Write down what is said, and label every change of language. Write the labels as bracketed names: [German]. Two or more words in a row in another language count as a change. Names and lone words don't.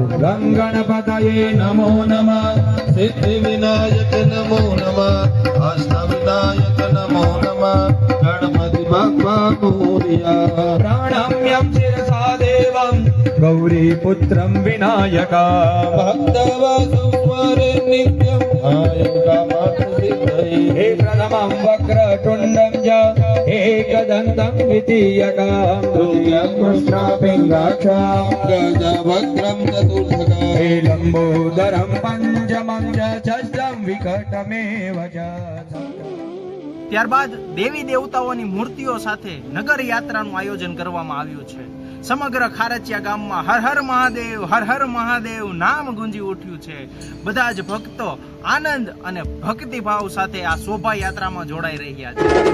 [Sanskrit] ગંગણપતયે નમો નમઃ, સિદ્ધિ વિનાયક નમો નમઃ, અષ્ટ વિનાયક નમો નમઃ, [Marathi] गणपति बाप्पा मोरया. [Sanskrit] પ્રણમ્યં શિરસા દેવં ગૌરી પુત્રં વિનાયકા, ભક્તવાસું સ્મરે નિત્યં હે પ્રથમં વક્રતુંડં ચ एकदन्तं द्वितीयकं तृतीयं कृष्णपिङ्गाक्षं गजवक्त्रं चतुर्थकं हे लम्बोदरं पञ्चमं च षष्ठं विकटमेव च. [Gujarati] ત્યારબાદ દેવી દેવતાઓની મૂર્તિઓ સાથે નગર યાત્રાનું આયોજન કરવામાં આવ્યું છે. સમગ્ર ખારચિયા ગામમાં [Sanskrit] હર હર મહાદેવ, હર હર મહાદેવ [Gujarati] નામ ગુંજી ઉઠ્યું છે. બધા જ ભક્તો આનંદ અને ભક્તિભાવ સાથે આ શોભાયાત્રામાં જોડાઈ રહ્યા છે.